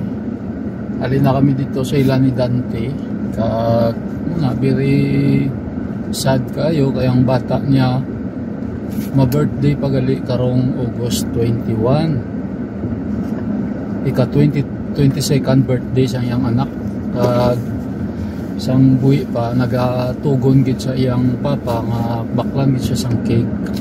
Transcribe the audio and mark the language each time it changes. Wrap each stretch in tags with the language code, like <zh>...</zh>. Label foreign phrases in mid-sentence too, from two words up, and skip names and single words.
<hil>Alin na kami dito sa ila ni Dante.</hil> <en>Very sad</en> <hil>kayo kayang bata niya ma-birthday pagali karong August 21. Ika 22nd birthday sa iyang anak. Sang buhi pa nagatugon gid sa iyang papa nga baklan gid siya sang cake.</hil>